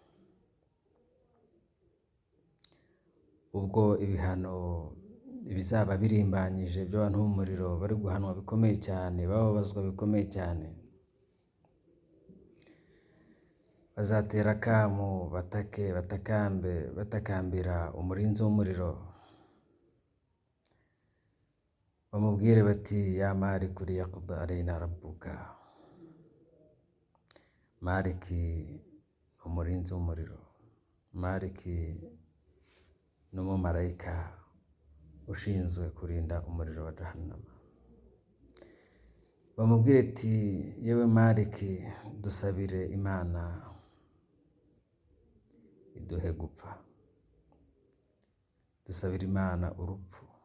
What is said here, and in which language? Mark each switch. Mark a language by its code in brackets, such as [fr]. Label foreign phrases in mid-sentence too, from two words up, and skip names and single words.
[rw] Ubwo ibihano bizaba birimbanyije by'abantu bo mu muriro bari guhanwa bikomeye cyane, bababazwa bikomeye cyane, bazatera akamu batake batakambe batakambira umurinzi w'umuriro, bamubwire bati [ar] يا مالك ليقض علينا ربك. [rw] Maliki ni umurinzi w'umuriro, Maliki ni umumarayika ushinzwe kurinda umuriro wa Jahannama. Bamubwire ati yewe Maliki, dusabire Imana iduhe gupfa, dusabire Imana urupfu.